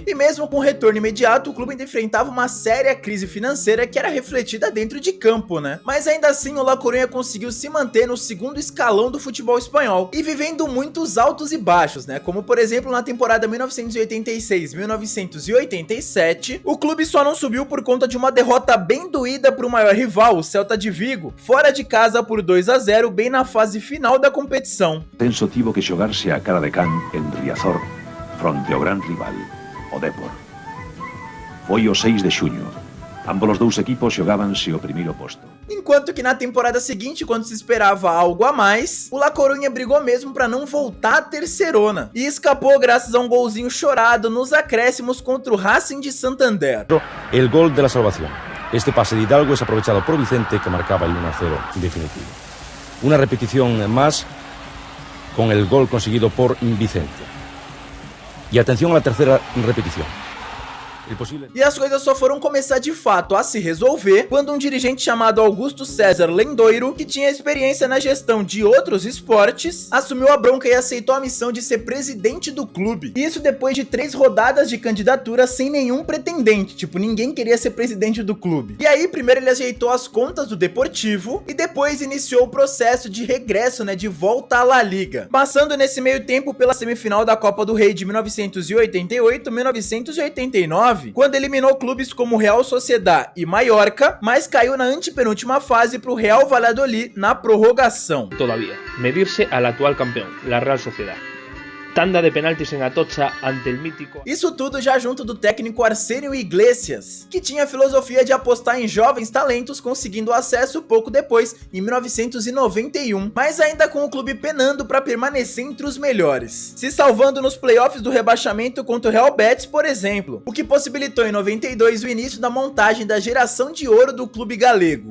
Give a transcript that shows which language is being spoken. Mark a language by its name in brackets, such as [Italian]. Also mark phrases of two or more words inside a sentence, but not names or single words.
[Portuguese] E mesmo com o retorno imediato, o clube ainda enfrentava uma séria crise financeira que era refletida dentro de campo, Mas ainda assim, o La Coruña conseguiu se manter no segundo escalão do futebol espanhol, e vivendo muitos altos e baixos, Como por exemplo, na temporada 1986-1987, o clube só não subiu por conta de uma derrota bem doída para o maior rival, o Celta de Vigo, fora de casa por 2-0, bem na fase final da competição. [Galician] Tenso tivo que xogarse a cara de can en Riazor, fronte ao gran rival, o Depor. Foi o 6 de xuño. Ambos os dous equipos xogabanse o primeiro posto. [Portuguese] Enquanto que na temporada seguinte, quando se esperava algo a mais, o La Coruña brigou mesmo para não voltar à terceirona, e escapou graças a um golzinho chorado nos acréscimos contra o Racing de Santander. [Spanish] El gol de la salvación. Este pase de Hidalgo es aprovechado por Vicente, que marcaba el 1-0 definitivo. Una repetición más con el gol conseguido por Vicente. Y atención a la tercera repetición. [Portuguese] E as coisas só foram começar de fato a se resolver quando um dirigente chamado Augusto César Lendoiro, que tinha experiência na gestão de outros esportes, assumiu a bronca e aceitou a missão de ser presidente do clube. Isso depois de 3 rodadas de candidatura sem nenhum pretendente, tipo, ninguém queria ser presidente do clube. E aí, primeiro ele ajeitou as contas do Deportivo e depois iniciou o processo de regresso, né, de volta à La Liga, passando nesse meio tempo pela semifinal da Copa do Rei de 1988-1989, quando eliminou clubes como Real Sociedad e Mallorca, mas caiu na antepenúltima fase para o Real Valladolid na prorrogação. [Spanish] Todavía, medirse al actual campeón, la Real Sociedad. Tanda de penaltis en Atocha ante el mítico... [Portuguese] Isso tudo já junto do técnico Arsenio Iglesias, que tinha a filosofia de apostar em jovens talentos, conseguindo acesso pouco depois, em 1991, mas ainda com o clube penando para permanecer entre os melhores, se salvando nos playoffs do rebaixamento contra o Real Betis, por exemplo, o que possibilitou em 92 o início da montagem da geração de ouro do clube galego.